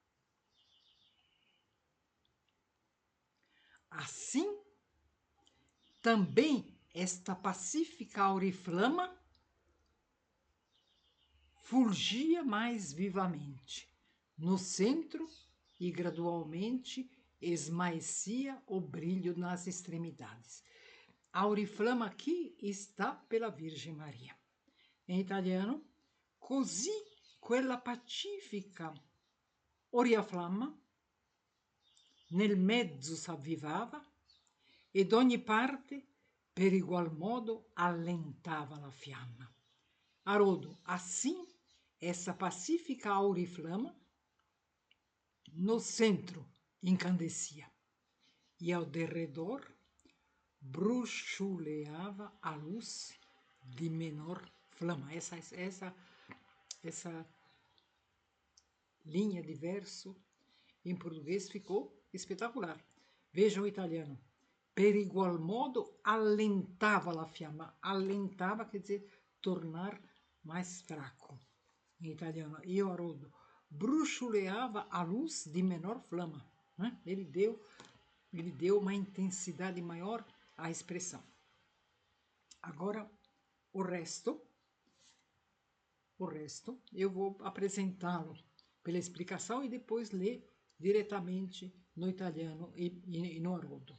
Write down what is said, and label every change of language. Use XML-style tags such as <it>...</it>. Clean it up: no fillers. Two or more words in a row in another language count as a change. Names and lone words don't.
<pt>Assim, também esta pacífica auriflama fulgia mais vivamente no centro e gradualmente esmaecia o brilho nas extremidades. A auriflama aqui está pela Virgem Maria. Em italiano,</pt> <it>così quella pacifica oriaflamma nel mezzo s'avvivava e d'ogni parte per igual modo allentava la fiamma.</it> <pt>Haroldo, assim, essa pacífica auriflama no centro incandescia e ao derredor bruxuleava a luz de menor flama. Essa linha de verso em português ficou espetacular. Vejam o italiano.</pt> <it>Per igual modo allentava la fiamma.</it> <pt>Allentava quer dizer tornar mais fraco. Em italiano. E o Haroldo bruxuleava a luz de menor flama. Né? Ele deu uma intensidade maior à expressão. Agora, o resto eu vou apresentá-lo pela explicação e depois ler diretamente no italiano e no Haroldo.</pt>